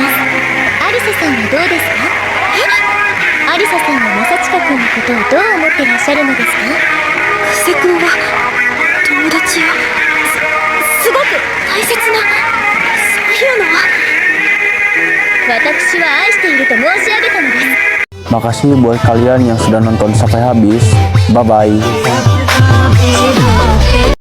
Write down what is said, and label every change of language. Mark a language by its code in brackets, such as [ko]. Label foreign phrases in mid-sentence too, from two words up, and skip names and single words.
[ja] アリサさんはどうですか？アリサさんは正親くんのことをどう思ってらっしゃるのですか？久世君は友達よ。すごく大切な、そういうのは。私は愛していると申し上げたのです。 [id] Makasih buat kalian yang sudah nonton sampai habis. [en] Bye bye.